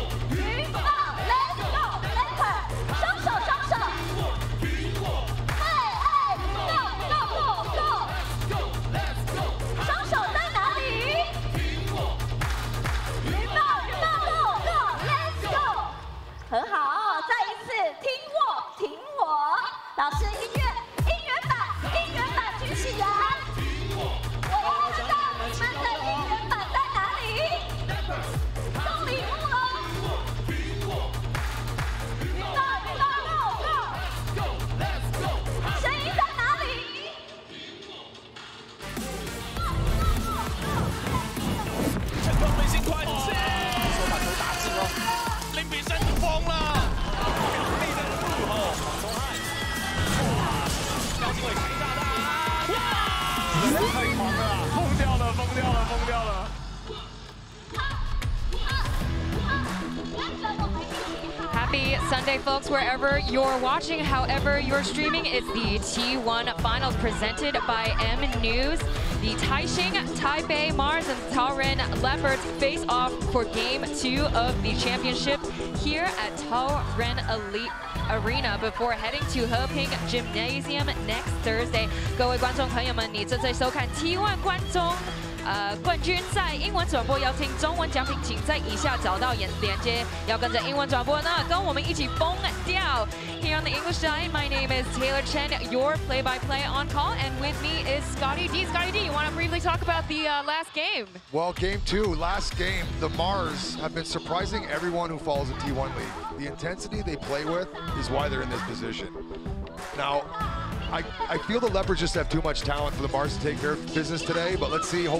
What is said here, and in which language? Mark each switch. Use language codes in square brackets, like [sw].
[zh] 云豹 ， [en] Let's go Leopard， [zh] 双手双手。哎 ， [en] Go Go Go， [zh] 双手在哪里？云豹 [en] Go Let's go， [zh] 很好，再一次听我听我，老师音乐音源版举起来。我看到你们的音源版在哪里？送礼物喽！云豹 [en] Go， [zh] 声音在哪里？成功明星快线，说把球打进哦，林比生疯了，强力的入后，黄东汉，哇，高进伟开大大，哇，太狂了，疯掉了，疯掉了，疯掉了。 [en] Happy Sunday, folks, wherever you're watching, however you're streaming. It's the T1 Finals presented by M News. The Taipei Mars and Taoren Leopards face off for Game 2 of the championship here at Taoren Elite Arena before heading to Heping Gymnasium next Thursday. [zh] 各位观众朋友们，你正在收看 T1 冠军赛英文转播，要听中文讲评，请在以下找到连接。要跟着英文转播呢，跟我们一起疯掉。 [en] Here on the English side, my name is Taylor Chen, your play-by-play on call, and with me is Scotty D. Scotty D, you want to briefly talk about the last game? Well, game 2, last game, the Mars have been surprising everyone who follows the T1 league. The intensity they play with is why they're in this position. Now, I feel the Leopards just have too much talent for the Mars to take care of business today, but let's see.